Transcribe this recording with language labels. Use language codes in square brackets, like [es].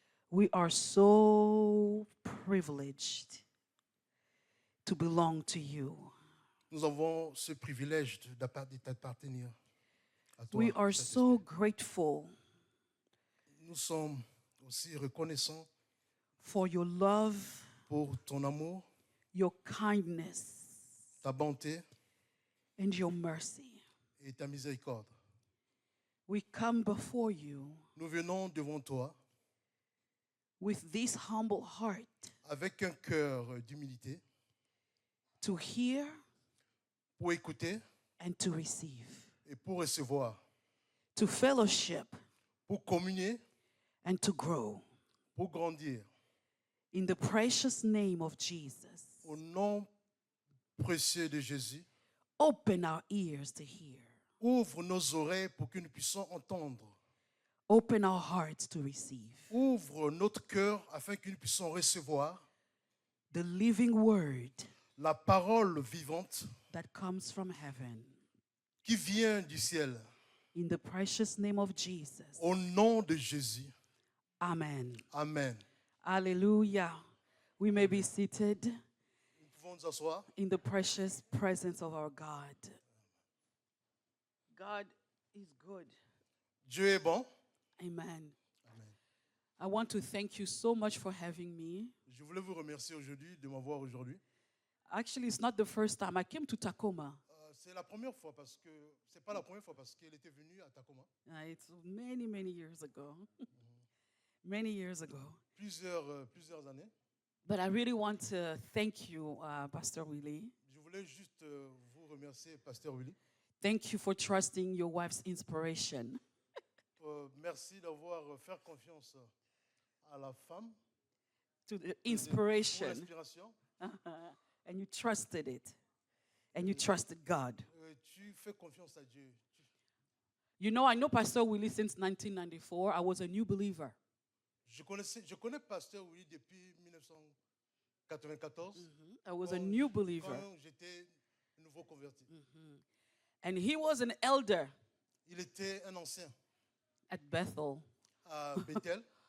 [en] We are so privileged to belong to you. [fr] Nous avons ce privilège d'appartenir à toi. [en] We are so grateful [fr] Nous sommes aussi reconnaissants [en] for your love, [fr] pour ton amour, [en] your kindness, [fr] ta bonté [en] and your mercy. [fr] et ta miséricorde. [en] We come before you [fr] Nous venons devant toi [en] with this humble heart [fr] avec un cœur d'humilité [en] to hear [fr] pour écouter [en] and to receive, [fr] et pour recevoir, [en] to fellowship [fr] pour communier, [en] and to grow. [fr] pour grandir. [en] In the precious name of Jesus, [fr] Au nom précieux de Jésus, [en] open our ears to hear. [fr] ouvre nos oreilles pour que nous puissions entendre. [en] Open our hearts to receive. [fr] Ouvre notre cœur afin que nous puissions recevoir [en] The living word [fr] la parole vivante [en] that comes from heaven. [fr] qui vient du ciel. [en] In the precious name of Jesus. [fr] Au nom de Jésus. [en] Amen. [fr] Amen. [en] Hallelujah. We may be seated [fr] Nous pouvons nous asseoir. [en] in the precious presence of our God. God is good. [fr] Dieu est bon. [en] Amen. [fr] Amen. [en] I want to thank you so much for having me. [fr] Je voulais vous remercier aujourd'hui de m'avoir aujourd'hui. [en] Actually, it's not the first time. I came to Tacoma. [fr] C'est la première fois parce que c'est pas la première fois parce qu'elle était venue à Tacoma. [en] It's many, many years ago. Many years ago. [fr] Plusieurs années. [en] But I really want to thank you, Pastor Willie. [fr] Je voulais juste vous remercier, Pasteur Willy. [en] Thank you for trusting your wife's inspiration. [fr] Merci d'avoir fait confiance à la femme. [en] To the [fr] Pour [en] inspiration. [fr] l'inspiration. [en] And you trusted it. And you trusted God. [fr] Tu fais confiance à Dieu. [en] You know, I know Pastor Willie since 1994. I was a new believer. [fr] Je connais Pasteur Willy depuis 1994. [en] I was a new believer. [fr] Quand j'étais nouveau converti. [en] And he was an elder [fr] Il était un ancien [en] at Bethel. [fr] à Bethel.